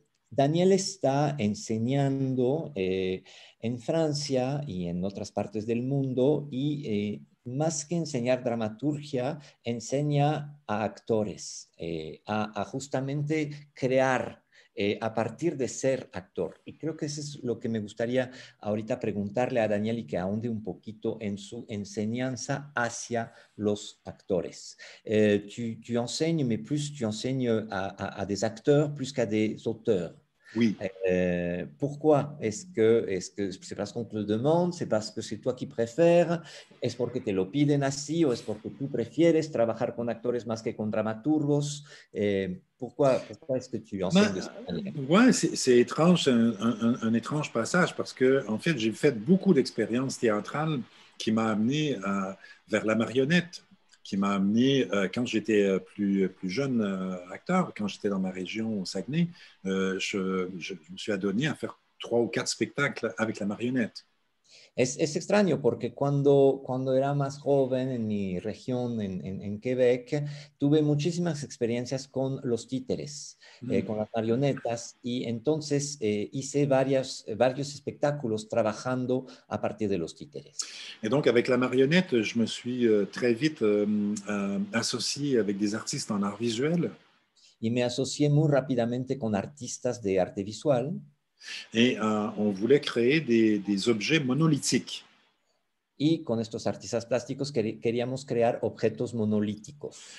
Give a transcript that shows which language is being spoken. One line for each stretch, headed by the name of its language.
Spanish: Daniel está enseñando en Francia y en otras partes del mundo y más que enseñar dramaturgia, enseña a actores, a justamente crear a partir de ser actor. Y creo que eso es lo que me gustaría ahorita preguntarle a Daniel y que ahonde un poquito en su enseñanza hacia los actores.
French: Tu enseignes, mais plus tu enseignes à des acteurs plus qu'à des auteurs. Oui. Pourquoi? Est-ce que c'est parce qu'on te le demande? ¿C'est parce que c'est toi qui préfères?
Spanish: ¿Es porque te lo piden así o es porque tú prefieres trabajar con actores más que con dramaturgos?
French: Pourquoi est-ce que tu enseignes de cette manière? Oui, c'est étrange, un étrange passage parce que, en fait, j'ai fait beaucoup d'expériences théâtrales qui m'ont amené vers la marionnette. qui m'a amené, quand j'étais plus jeune acteur, quand j'étais dans ma région au Saguenay, je me suis adonné à faire 3 ou 4 spectacles avec la marionnette.
Spanish: Es extraño porque cuando era más joven en mi región, en Quebec, tuve muchísimas experiencias con los títeres, con las marionetas, y entonces hice varios espectáculos trabajando a partir de los títeres.
French: Et donc, avec la marionnette, je me suis très vite associé avec des artistes en art visuel.
Spanish: Y me asocié muy rápidamente con artistas de arte visual.
French: Et on voulait créer des objets monolithiques.
Spanish: Y con estos artistas plásticos queríamos crear objetos monolíticos.